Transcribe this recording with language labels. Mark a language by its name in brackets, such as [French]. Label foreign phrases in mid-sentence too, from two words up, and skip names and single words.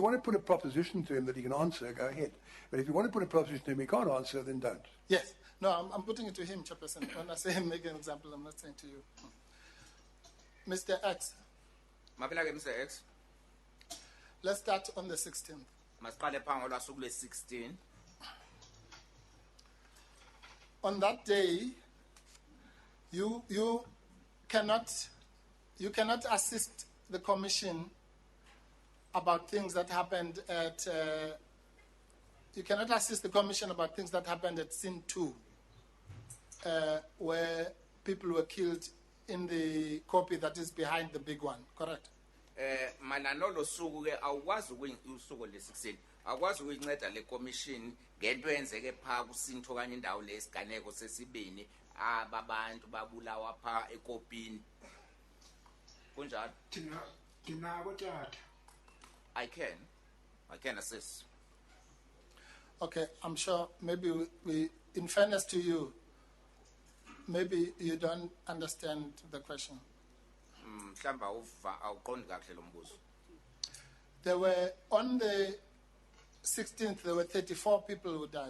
[English] If you want to put a proposition to him that he can answer, go ahead. But if you want to put a proposition to him he can't answer, then don't. Yes. No, I'm putting it to him, Chairperson. When I say make an example, I'm not saying to you. Mr. X. Mr. X. Let's start on the 16th. [Xhosa] Masiqale phango lwasuku lwe-16. [English] On that day, you cannot assist the Commission about things that happened at. You cannot assist the Commission about things that happened at Scene 2, where people were killed in the copy that is behind the big one. Correct? [Xhosa] Mananolo suku ke awukwazi usuku le-16 awukwazi ukuyinceda le commission ngento enzeke pha kusinto kanye indawo lesiganeko sesibini ababantu babulawa pha ekopini kunjalo dinako tata [English] I can assist. Okay, I'm sure maybe we in fairness to you, maybe you don't understand the question. There were, on the 16th, there were 34 people who died.